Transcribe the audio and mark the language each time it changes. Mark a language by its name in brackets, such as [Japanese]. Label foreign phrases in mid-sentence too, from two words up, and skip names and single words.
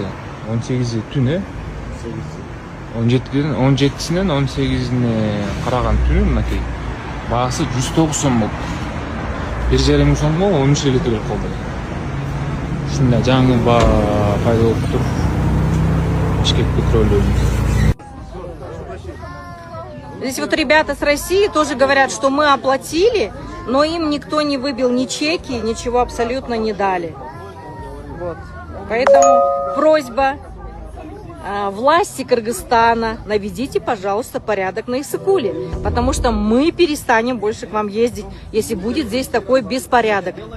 [Kyrgyz] 18 түн 17-синен 18-ине караган түнү мынакей. Баасы 109 сом болуп. 1,5 миң сомго 13 литр калды. Ушундай жаңы пайда болуп тур. Бишкек петролиум. [Russian] Здесь вот ребята с России тоже говорят, что мы оплатили, но им никто не выбил ни чеки, ничего абсолютно не дали. Вот. Поэтому просьба власти Кыргызстана, наведите, пожалуйста, порядок на Иссыкуле, потому что мы перестанем больше к вам ездить, если будет здесь такой беспорядок.